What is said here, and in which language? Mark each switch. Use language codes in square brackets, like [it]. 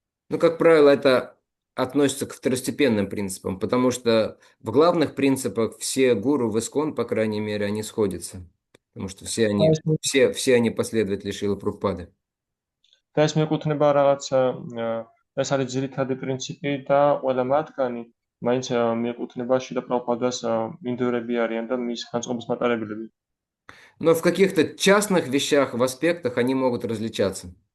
[ru] Ну, как правило, это относится к второстепенным принципам, потому что в главных принципах все гуру в Искон, по крайней мере, они сходятся, потому что все они последователи Шрилы Прабхупады. [ka] და ეს მიეკუთვნება რაღაც ეს არის ძირითადი პრინციპი და ყველა მათგანი მაინც მიეკუთვნება შრილა პრაბჰუპადას ინდოვრები არიან და მის განწყობის მატარებლები. [ru] Но в каких-то частных вещах, в аспектах они могут различаться.